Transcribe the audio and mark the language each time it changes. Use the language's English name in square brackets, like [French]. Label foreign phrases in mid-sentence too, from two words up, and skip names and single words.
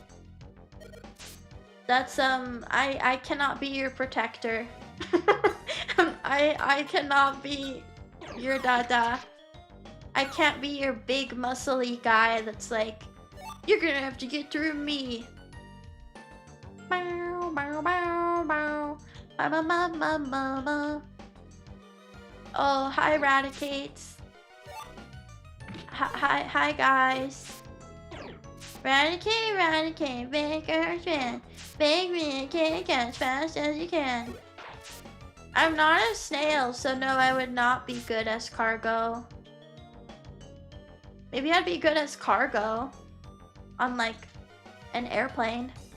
[English] That's I cannot be your protector. I cannot be your dada. I can't be your big muscly guy that's like, you're gonna have to get through me. Bow, bow, bow, bow. Ba, ba, ba, ba, ba, ba. Oh, hi Radicates. Hi guys. Radicate, big earthman. Big me, kick as fast as you can. I'm not a snail, so no, I would not be good as cargo. Maybe I'd be good as cargo on like an airplane.